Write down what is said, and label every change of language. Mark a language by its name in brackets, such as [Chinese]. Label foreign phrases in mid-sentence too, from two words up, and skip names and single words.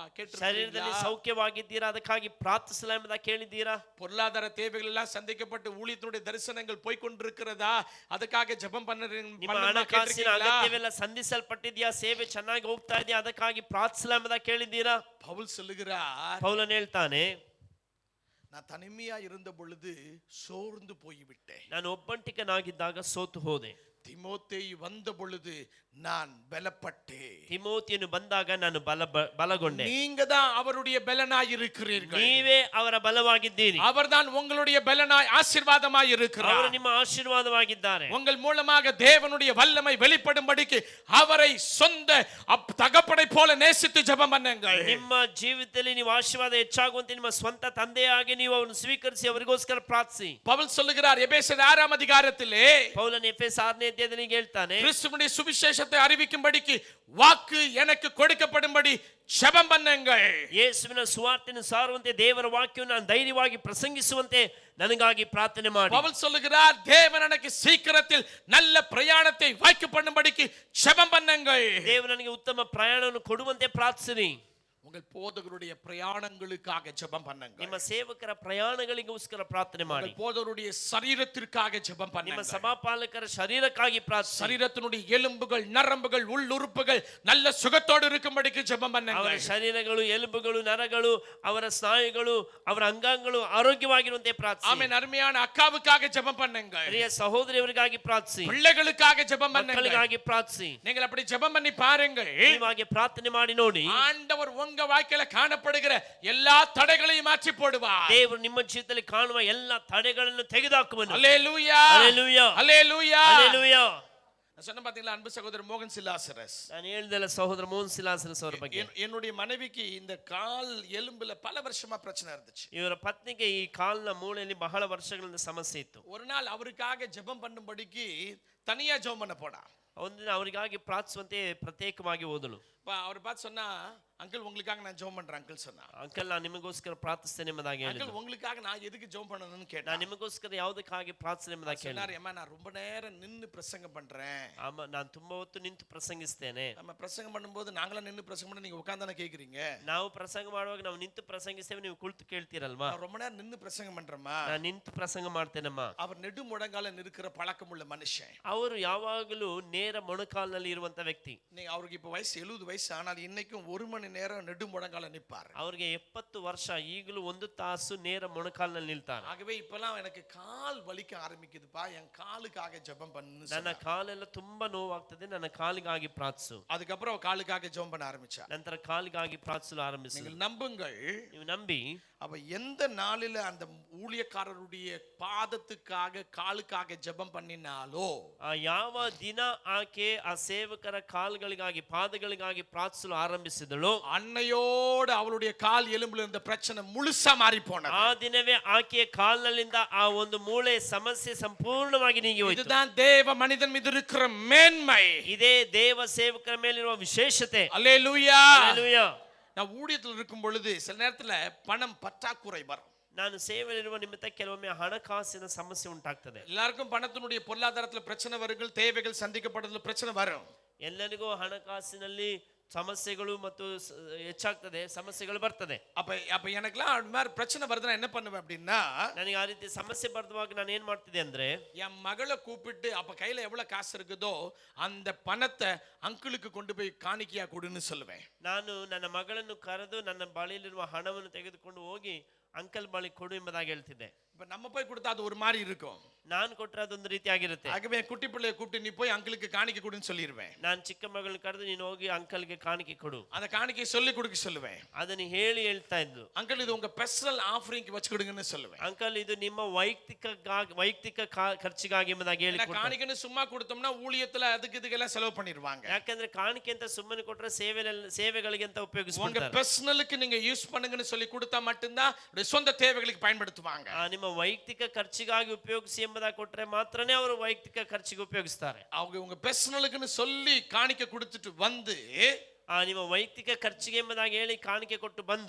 [Kannada] ಶರೀರದಲ್ಲಿ [Tamil] கேட்டிருக்கீங்களா? [Kannada] ಸೌಖ್ಯವಾಗಿದ್ದೀರಾ, ಅದಕ್ಕಾಗಿ ಪ್ರಾರ್ಥಿಸಲ ಎಂಬುದಾಗಿ ಕೇಳಿದ್ದೀರಾ? [Tamil] பொருளாதார தேவைகள் எல்லாம் சந்திக்கப்பட்டு ஊழியத்தினுடைய தரிசனங்கள் போய் கொண்டிருக்கிறதா, அதுக்காக ஜெபம் [Kannada] ನಿಮ್ಮ ಹಣಕಾಸಿನ ಅಗತ್ಯವೆಲ್ಲ ಸಂಧಿಸಲ್ಪಟ್ಟಿದ್ಯಾ, ಸೇವೆ ಚೆನ್ನಾಗಿ ಹೋಗ್ತಾ ಇದೆಯಾ, ಅದಕ್ಕಾಗಿ ಪ್ರಾರ್ಥಿಸಲ ಎಂಬುದಾಗಿ ಕೇಳಿದ್ದೀರಾ? [Tamil] பவுல் சொல்லுகிறார், [Kannada] ಪೌಲನು ಹೇಳ್ತಾನೆ, [Tamil] நான் தனிமையா இருந்த பொழுது சோர்ந்து போய்விட்டேன். [Kannada] ನಾನು ಒಬ್ಬಂಟಿಕನಾಗಿದ್ದಾಗ ಸೋತು ಹೋದೆ. [Tamil] திமோத்தேயு வந்த பொழுது நான் பலப்பட்டேன். [Kannada] ತಿಮೋತಿಯನ್ನು ಬಂದಾಗ ನಾನು ಬಲಗೊಂಡೆ. [Tamil] நீங்க தான் அவருடைய பலனாய் இருக்கிறீர்கள். [Kannada] ನೀವೇ ಅವರ ಬಲವಾಗಿದ್ದೀರಿ. [Tamil] அவர்தான் உங்களுடைய பலனாய் ஆசீர்வாதமாய் இருக்கிறார். [Kannada] ಅವರು ನಿಮ್ಮ ಆಶೀರ್ವಾದವಾಗಿದ್ದಾರೆ. [Tamil] உங்கள் மூலமாக தேவனுடைய வல்லமை வெளிப்படும்படிக்கு அவரை சொந்த தகப்பனை போல நேசித்து ஜெபம் பண்ணுங்கள். [Kannada] ನಿಮ್ಮ ಜೀವಿತದಲ್ಲಿ ನೀವು ಆಶೀರ್ವಾದ ಹೆಚ್ಚಾಗುವಂತೆ ನಿಮ್ಮ ಸ್ವಂತ ತಂದೆಯಾಗಿ ನೀವು ಅವರನ್ನು ಸ್ವೀಕರಿಸಿ ಅವರಿಗೋಸ್ಕರ ಪ್ರಾರ್ಥಿಸಿ. [Tamil] பவுல் சொல்லுகிறார் எபேசியர் 6ஆம் அதிகாரத்திலே, [Kannada] ಪೌಲನು ಎಫೆಸ 6ನೇ ಅಧ್ಯಾಯದಲ್ಲಿ ಹೇಳ್ತಾನೆ, [Tamil] கிறிஸ்துவினுடைய சுவிசேஷத்தை அறிவிக்கும்படிக்கு வாக்கு எனக்கு கொடுக்கப்படும்படி ஜெபம் பண்ணுங்கள். [Kannada] ಯೇಸುವಿನ ಸುವಾರ್ತೆಯನ್ನು ಸಾರುವಂತೆ ದೇವರ ವಾಕ್ಯವನ್ನು ನಾನು ಧೈರ್ಯವಾಗಿ ಪ್ರಸಂಗಿಸುವಂತೆ ನನಗಾಗಿ ಪ್ರಾರ್ಥನೆ ಮಾಡಿ. [Tamil] பவுல் சொல்லுகிறார் தேவன் எனக்கு சீக்கிரத்தில் நல்ல பிரயாணத்தை வாய்க்க பண்ணும்படிக்கு ஜெபம் பண்ணுங்கள். [Kannada] ದೇವರು ನನಗೆ ಉತ್ತಮ ಪ್ರಯಾಣವನ್ನು ಕೊಡುವಂತೆ ಪ್ರಾರ್ಥಿಸಿರಿ. [Tamil] உங்கள் போதகருடைய பிரயாணங்களுக்காக ஜெபம் பண்ணுங்க. [Kannada] ನಿಮ್ಮ ಸೇವಕರ ಪ್ರಯಾಣಗಳಿಗೋಸ್ಕರ ಪ್ರಾರ್ಥನೆ ಮಾಡಿ. [Tamil] உங்கள் போதகருடைய சரீரத்திற்காக ஜெபம் [Kannada] ನಿಮ್ಮ [Tamil] பண்ணுங்க. [Kannada] ಸಭಾಪಾಲಕರ ಶರೀರಕ್ಕಾಗಿ ಪ್ರಾರ್ಥಿಸಿ. [Tamil] சரீரத்தினுடைய எலும்புகள் நரம்புகள் உள்ளுறுப்புகள் நல்ல சுகத்தோடு இருக்கும்படிக்கு ஜெபம் பண்ணுங்க. [Kannada] ಅವರ ಶರೀರಗಳು ಎಲುಬುಗಳು ನರಗಳು ಅವರ ಸ್ನಾಯುಗಳು ಅವರ ಅಂಗಾಂಗಗಳು ಆರೋಗ್ಯವಾಗಿರುವಂತೆ ಪ್ರಾರ್ಥಿಸಿ. [Tamil] ஆமென். அருமையான அக்காவுக்காக ஜெபம் பண்ணுங்க. [Kannada] ಪ್ರಿಯ ಸಹೋದರಿಯವರಿಗಾಗಿ ಪ್ರಾರ್ಥಿಸಿ. [Tamil] பிள்ளைகளுக்காக ஜெபம் பண்ணுங்க. [Kannada] ಮಕ್ಕಳಿಗಾಗಿ ಪ್ರಾರ್ಥಿಸಿ. [Tamil] நீங்கள் அப்படி ஜெபம் பண்ணி பாருங்கள். [Kannada] ನೀವಾಗೆ ಪ್ರಾರ್ಥನೆ ಮಾಡಿ ನೋಡಿ, [Tamil] ஆண்டவர் உங்க வாழ்க்கையில காணப்படுகிற எல்லா தடைகளையும் மாற்றி போடுவார். [Kannada] ದೇವರು ನಿಮ್ಮ ಜೀವಿತದಲ್ಲಿ ಕಾಣುವ ಎಲ್ಲ ತಡೆಗಳನ್ನು ತೆಗೆದುಹಾಕುವನು. [Tamil] அல்லேலூயா, அல்லேலூயா, அல்லேலூயா. அல்லேಲೂಯಾ. நான் சொன்ன பாத்தீங்களா அன்பு சகோதரர் மோகன் சிலாசரஸ், [Kannada] ನಾನು ಹೇಳಿದೆಲ್ಲ ಸಹೋದರ ಮೋಹನ್ ಸಿಲಾಸರಸ್ ಅವರ ಬಗ್ಗೆ. [Tamil] என்னுடைய மனைவிக்கு இந்த கால் எலும்புல பல வருஷமா பிரச்சனை இருந்துச்சு. [Kannada] ಇವರ ಪತ್ನಿಗೆ ಈ ಕಾಲಿನ ಮೂಳೆಯಲ್ಲಿ ಬಹಳ ವರ್ಷಗಳಿಂದ ಸಮಸ್ಯೆ ಇತ್ತು. [Tamil] ஒரு நாள் அவருக்காக ஜெபம் பண்ணும்படிக்கு தனியா ஜெபம் பண்ண போனா. [Kannada] ಒಂದಿನ ಅವರಿಗಾಗಿ ಪ್ರಾರ್ಥಿಸುವಂತೆ ಪ್ರತ್ಯೇಕವಾಗಿ ಹೋದಳು. [Tamil] அவர் பார்த்து சொன்னா, அங்கிள் உங்களுக்காக நான் ஜெபம் பண்றேன் அங்கிள் சொன்னா. [Kannada] ಅಂಕಲ್ ನಾನು ನಿಮಗೋಸ್ಕರ ಪ್ರಾರ್ಥಿಸ್ತೇನೆ ಎಂಬುದಾಗಿ [Tamil] அங்கிள் [Kannada] ಹೇಳಿದ್ರು. [Tamil] உங்களுக்காக நான் எதுக்கு ஜெபம் பண்ணணும்னு [Kannada] ನಾನು [Tamil] கேட்டேன். [Kannada] ನಿಮಗೋಸ್ಕರ ಯಾವುದಕ್ಕಾಗಿ ಪ್ರಾರ್ಥನೆ ಎಂಬುದಾಗಿ ಹೇಳಿದ್ರು. [Tamil] சொன்னாரு, அம்மா நான் ரொம்ப நேரம் நின்னு பிரசங்கம் பண்றேன். [Kannada] ಆಮ ನಾನು ತುಂಬಾ ಹೊತ್ತು ನಿಂತು ಪ್ರಸಂಗಿಸ್ತೇನೆ. [Tamil] நம்ம பிரசங்கம் பண்ணும்போது நாங்களா நின்னு பிரசங்கம் பண்ண நீங்க உட்கார்ந்தானே கேக்குறீங்க. [Kannada] ನಾವು ಪ್ರಸಂಗ ಮಾಡುವಾಗ ನಾವು ನಿಂತು ಪ್ರಸಂಗಿಸ್ತೇವೆ, ನೀವು ಕುಳಿತು ಕೇಳ್ತೀರಲ್ವಾ? [Tamil] நான் ரொம்ப நேரம் நின்னு பிரசங்கம் பண்றேம்மா. [Kannada] ನಾನು ನಿಂತು ಪ್ರಸಂಗ ಮಾಡ್ತೇನಮ್ಮ. [Tamil] அவர் நெடு முழங்கால நிற்கிற பழக்கமுள்ள மனுஷன். [Kannada] ಅವರು ಯಾವಾಗಲೂ ನೇರ ಮೊಣಕಾಲಿನಲ್ಲಿ ಇರುವಂತ ವ್ಯಕ್ತಿ. [Tamil] நீங்க அவருக்கு இப்ப வயசு 70 வயசு ஆனால் இன்னைக்கும் 1 மணி நேரம் நெடு முழங்கால நிப்பார். [Kannada] ಅವರಿಗೆ 70 ವರ್ಷ, ಈಗಲೂ 1 ತಾಸು ನೇರ ಮೊಣಕಾಲಿನಲ್ಲಿ ನಿಲ್ತಾರೆ. [Tamil] ஆகவே இப்பலாம் எனக்கு கால் வலிக்க ஆரம்பிக்குதுப்பா, என் காலுக்காக ஜெபம் பண்ணு. [Kannada] ನನ್ನ ಕಾಲೆಲ್ಲ ತುಂಬಾ ನೋವಾಗ್ತದೆ, ನನ್ನ ಕಾಲಿಗಾಗಿ ಪ್ರಾರ್ಥಿಸು. [Tamil] அதுக்கப்புறம் அவ காலுக்காக ஜெபம் பண்ண ஆரம்பிச்சா. [Kannada] ನಂತರ ಕಾಲಿಗಾಗಿ ಪ್ರಾರ್ಥಿಸಲು ಆರಂಭಿಸು. [Tamil] நீங்கள் நம்புங்கள், [Kannada] ನೀವು ನಂಬಿ [Tamil] அவ எந்த நாளில அந்த ஊழியக்காரருடைய பாதத்துக்காக காலுக்காக ஜெபம் பண்ணினாலோ, [Kannada] ಯಾವ ದಿನ ಆಕೆ ಆ ಸೇವಕರ ಕಾಲುಗಳಿಗಾಗಿ ಪಾದಗಳಿಗಾಗಿ ಪ್ರಾರ್ಥಿಸಲು ಆರಂಭಿಸಿದಳು, [Tamil] அன்னையோடு அவளுடைய கால் எலும்புல இருந்த பிரச்சனை முழுசா மாறி போனது. [Kannada] ಆ ದಿನವೇ ಆಕೆಯ ಕಾಲಿನಿಂದ ಆ ಒಂದು ಮೂಳೆ ಸಮಸ್ಯೆ ಸಂಪೂರ್ಣವಾಗಿ ನೀಗಿ ಹೋಯಿತು. [Tamil] இதுதான் தேவ மனிதன் மீது இருக்கிற மேன்மை. [Kannada] ಇದೇ ದೇವ ಸೇವಕರ ಮೇಲಿರುವ ವಿಶೇಷತೆ. [Tamil] அல்லேலூயா. [Kannada] ಹಲ್ಲೆಲೂಯಾ. [Tamil] நான் ஊழியத்தில் இருக்கும் பொழுது சில நேரத்துல பணம் பற்றாக்குறை வரும். [Kannada] ನಾನು ಸೇವೆಯಲ್ಲಿರುವ ನಿಮಿತ್ತ ಕೆಲವೊಮ್ಮೆ ಹಣಕಾಸಿನ ಸಮಸ್ಯೆ ಉಂಟಾಗ್ತದೆ. [Tamil] எல்லாருக்கும் பணத்தினுடைய பொருளாதாரத்துல பிரச்சனை வருங்கள், தேவைகள் சந்திக்கப்படுறதுல பிரச்சனை வரும். [Kannada] ಎಲ್ಲರಿಗೂ ಹಣಕಾಸಿನಲ್ಲಿ ಸಮಸ್ಯೆಗಳು ಮತ್ತು ಹೆಚ್ಚಾಗ್ತದೆ, ಸಮಸ್ಯೆಗಳು ಬರ್ತದೆ. [Tamil] அப்ப எனக்குலாம் அது மாதிரி பிரச்சனை வருதுன்னா என்ன பண்ணுவேன் அப்படின்னா, [Kannada] ನನಗೆ ಆ ರೀತಿ ಸಮಸ್ಯೆ ಬರುವಾಗ ನಾನು ಏನ್ ಮಾಡ್ತಿದ್ದೆ ಅಂದ್ರೆ, [Tamil] என் மகளை கூப்பிட்டு அப்ப கையில எவ்வளவு காசு இருக்குதோ அந்த பணத்தை அங்கிளுக்கு கொண்டு போய் காணிக்கையா கொடுன்னு சொல்லுவேன். [Kannada] ನಾನು ನನ್ನ ಮಗಳನ್ನು ಕರೆದು ನನ್ನ ಬಳಿಯಲ್ಲಿರುವ ಹಣವನ್ನು ತೆಗೆದುಕೊಂಡು ಹೋಗಿ ಅಂಕಲ್ ಬಳಿ ಕೊಡು ಎಂಬುದಾಗಿ ಹೇಳ್ತಿದ್ದೆ. [Tamil] இப்ப நம்ம போய் கொடுத்தா அது ஒரு மாதிரி இருக்கும். [Kannada] ನಾನು ಕೊಟ್ಟರೆ ಅದೊಂದು ರೀತಿ ಆಗಿರುತ್ತೆ. [Tamil] ஆகவே குட்டி பிள்ளைய கூப்பிட்டு நீ போய் அங்கிளுக்கு காணிக்கை கொடுன்னு சொல்லிடுவேன். [Kannada] ನಾನು ಚಿಕ್ಕ ಮಗಳನ್ನ ಕರೆದು ನೀನು ಹೋಗಿ ಅಂಕಲ್ಗೆ ಕಾಣಿಕೆ ಕೊಡು, [Tamil] அந்த காணிக்கை சொல்லி கொடுக்க சொல்லுவேன். [Kannada] ಅದನ್ನು ಹೇಳಿ ಹೇಳ್ತಾ ಇದ್ದು, [Tamil] அங்கிள் இது உங்க [English] personal offering [Tamil] வச்சு கொடுங்கன்னு சொல்லுவேன். [Kannada] ಅಂಕಲ್ ಇದು ನಿಮ್ಮ ವೈಯಕ್ತಿಕ ಖರ್ಚಿಗಾಗಿ ಎಂಬುದಾಗಿ ಹೇಳಿ ಕೊಡ್ತಾರೆ. [Tamil] காணிக்கைன்னு சும்மா கொடுத்தோம்னா ஊழியத்துல அதுக்கு இதுக்கெல்லாம் செலவு பண்ணிடுவாங்க. [Kannada] ಯಾಕಂದ್ರೆ ಕಾಣಿಕೆ ಅಂತ ಸುಮ್ಮನೆ ಕೊಟ್ಟರೆ ಸೇವೆಗಳಿಗೆ ಅಂತ [Tamil] உங்க [Kannada] ಉಪಯೋಗಿಸ್ತಾರೆ. [Tamil] பர்சனலுக்கு நீங்க யூஸ் பண்ணுங்கன்னு சொல்லி கொடுத்தா மட்டும்தான் சொந்த தேவைகளுக்கு பயன்படுத்துவாங்க. [Kannada] ನಿಮ್ಮ ವೈಯಕ್ತಿಕ ಖರ್ಚಿಗಾಗಿ ಉಪಯೋಗಿಸಿ ಎಂಬುದಾಗಿ ಕೊಟ್ಟರೆ ಮಾತ್ರನೇ ಅವರು ವೈಯಕ್ತಿಕ ಖರ್ಚಿಗೆ ಉಪಯೋಗಿಸ್ತಾರೆ. [Tamil] அவங்க உங்க பர்சனலுக்குன்னு சொல்லி காணிக்கை கொடுத்துட்டு வந்து [Kannada] ನಿಮ್ಮ ವೈಯಕ್ತಿಕ ಖರ್ಚಿಗೆ ಎಂಬುದಾಗಿ ಹೇಳಿ ಕಾಣಿಕೆ ಕೊಟ್ಟು ಬಂದು